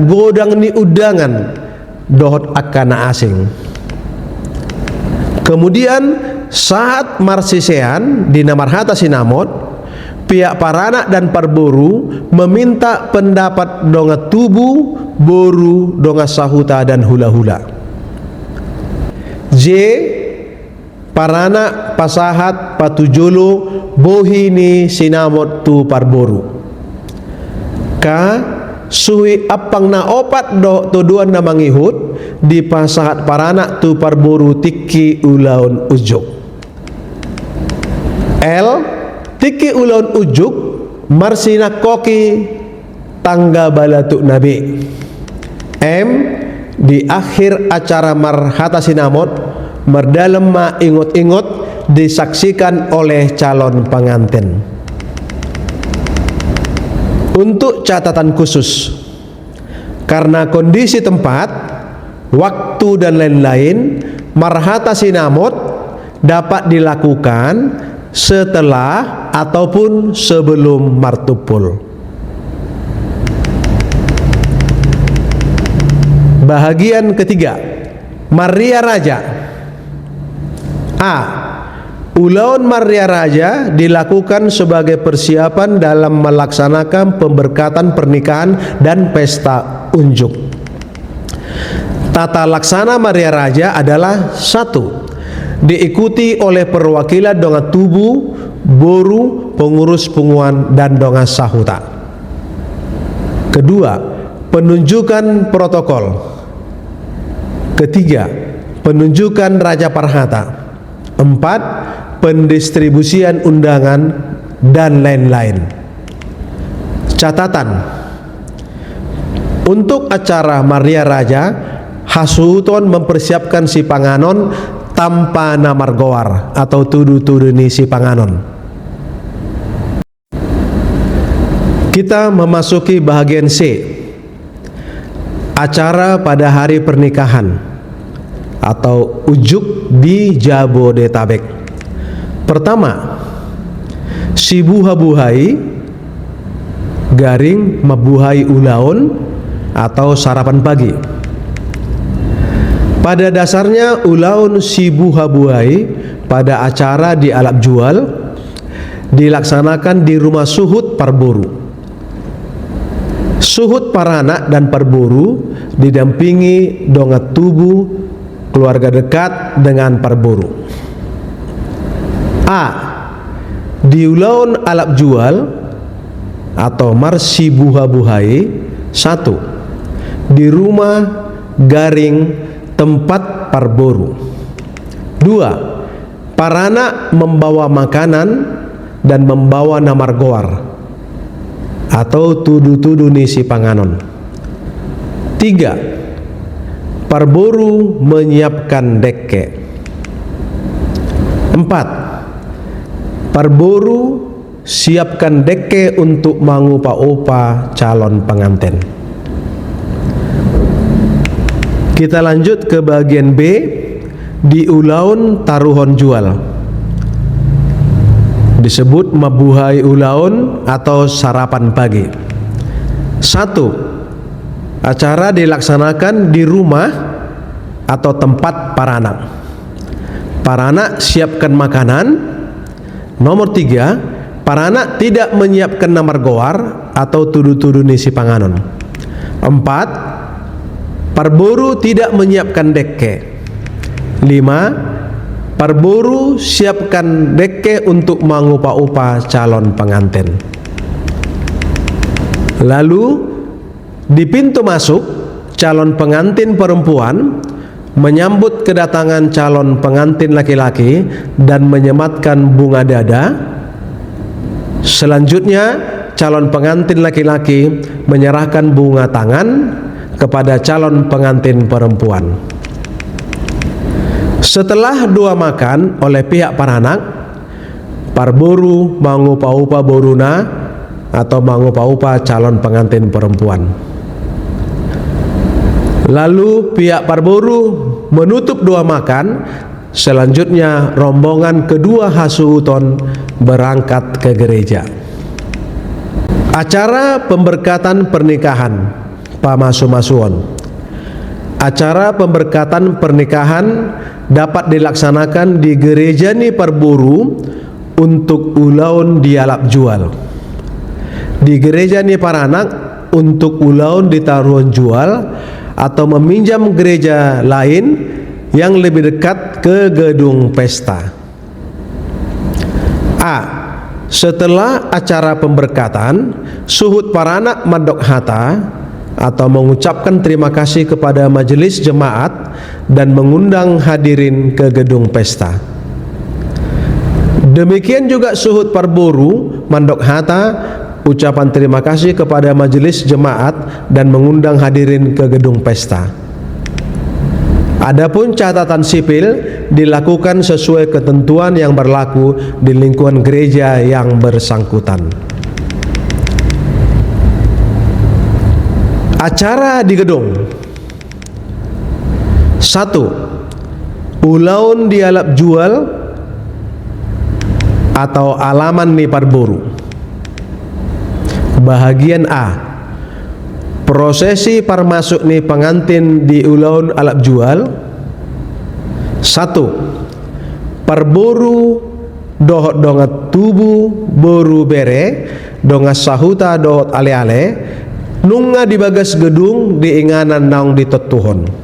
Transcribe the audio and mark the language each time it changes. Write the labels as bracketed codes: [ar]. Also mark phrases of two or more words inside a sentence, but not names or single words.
[bbc] Godang ni udangan dohot akana asing. [id] Kemudian saat [bbc] marsisean di marhata sinamot, [id] pihak paranak dan parboru meminta pendapat [bbc] donga tubu, [id] boru, [bbc] donga sahuta [id] dan hula-hula. [bbc] J. Paranak pasahat patujolo bohini sinamot tu parboru. K. Suhi apang na opat do tuduan na mangihut di pasahat paranak tu parboru tiki ulaun ujuk. L. Tiki ulaun ujuk marsina koki tangga balatuk nabi. [id] M. Di akhir acara [bbc] marhata sinamot, merdalem ma ingot-ingot [id] disaksikan oleh calon pengantin. Untuk catatan khusus, karena kondisi tempat, waktu dan lain-lain, [bbc] marhata sinamot [id] dapat dilakukan setelah ataupun sebelum martupul. Bahagian ketiga, Maria Raja. A. Ulaun Maria Raja dilakukan sebagai persiapan dalam melaksanakan pemberkatan pernikahan dan pesta unjuk. Tata laksana Maria Raja adalah: 1. Diikuti oleh perwakilan [bbc] donga tubu, [id] boru, pengurus punguan dan [bbc] donga sahuta. [id] Kedua, penunjukan protokol. Ketiga, penunjukan raja parhata. 4. Pendistribusian undangan dan lain-lain. Catatan: untuk acara Maria Raja, hasuton mempersiapkan [bbc] si panganon [id] tanpa namargoar atau [bbc] tudu-tudu ni si panganon. [id] Kita memasuki bahagian C, acara pada hari pernikahan atau ujuk di Jabodetabek. Pertama, [bbc] si buha-buhai garing mabuhai ulaun [id] atau sarapan pagi. Pada dasarnya [bbc] ulaun si buha-buhai [id] pada acara di [bbc] alap jual [id] dilaksanakan di rumah suhud Parboru. Suhud Paranak dan Parboru didampingi [bbc] dongat tubuh [id] keluarga dekat dengan Parboru. [bbc] A. Di ulaun alap jual atau marsi buha-buhai. [id] 1. Di rumah garing tempat Parboru. 2. Paranak membawa makanan dan membawa [bbc] namar goar [id] atau [bbc] tudu-tudu nisi panganon. [id] 3. Parboru menyiapkan dekke. 4. Parboru siapkan dekke untuk mangupa-upa calon pengantin. Kita lanjut ke bagian B, di [bbc] ulaun taruhon jual. [id] Disebut [bbc] mabuhai ulaun [id] atau sarapan pagi. 1. Acara dilaksanakan di rumah atau tempat paranak. Paranak siapkan makanan. Nomor 3, paranak tidak menyiapkan [bbc] namar goar [id] atau [bbc] tudu-tudu nisi panganon. [id] 4. Parboru tidak menyiapkan dekke. 5. Parboru siapkan dekke untuk mangupa-upa calon pengantin. Lalu di pintu masuk, calon pengantin perempuan menyambut kedatangan calon pengantin laki-laki dan menyematkan bunga dada. Selanjutnya, calon pengantin laki-laki menyerahkan bunga tangan kepada calon pengantin perempuan. Setelah doa makan oleh pihak paranak, Parboru [bbc] mangupa-upa boruna [id] atau mangupa-upa calon pengantin perempuan. Lalu pihak Parboru menutup doa makan. Selanjutnya rombongan kedua hasuuton berangkat ke gereja. Acara pemberkatan pernikahan Pamasumasuon. Acara pemberkatan pernikahan dapat dilaksanakan di gereja ni Parboru untuk [bbc] ulaun dialap jual. [id] Di gereja ni Paranak untuk [bbc] ulaun ditaruhan jual [id] atau meminjam gereja lain yang lebih dekat ke gedung pesta. A. Setelah acara pemberkatan, suhud paranak [bbc] mandok hata [id] atau mengucapkan terima kasih kepada majelis jemaat dan mengundang hadirin ke gedung pesta. Demikian juga suhud Parboru [bbc] mandok hata, [id] ucapan terima kasih kepada majelis jemaat dan mengundang hadirin ke gedung pesta. Adapun catatan sipil dilakukan sesuai ketentuan yang berlaku di lingkungan gereja yang bersangkutan. Acara di gedung. 1. [bbc] Ulaun dialap jual atau alaman ni Parboru. [id] Bahagian A. [bbc] Prosesi parmasuk ni pengantin di ulaun alap jual. 1. Parboru dohot dongat tubuh boru bere dongas sahuta dohot ale-ale nunga di bagas gedung di inganan naung di tetuhon.